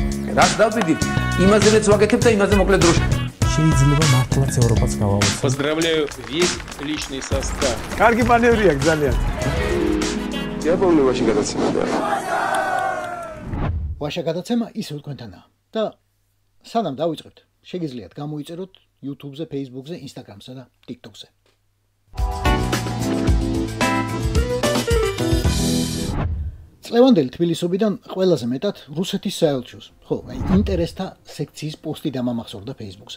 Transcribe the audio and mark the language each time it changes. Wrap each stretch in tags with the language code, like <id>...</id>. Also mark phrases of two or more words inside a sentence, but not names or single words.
<ka>რაც დავიდით, იმაზეც ვაკეთებ და იმაზე მოკლედ დროში. შეიძლება მართლაც ევროპაც გავავოცოთ.</ka> <ru>Поздравляю весь личный состав.</ru> <ka>კარგი მანევრია ძალიან. იაპონიაში გადაცემა და ვაშა გადაცემა ისევ თქვენთანაა და სანამ დავიწყებთ, შეგიძლიათ გამოიწეროთ YouTube-ზე, Facebook-ზე, Instagram-სა და TikTok-ზე. წლევანდელი თბილისობიდან ყველაზე მეტად რუსეთის საელჩოს, ხო, ინტერესთა სექციის პოსტი დამამახსოვრდა Facebook-ზე.</ka>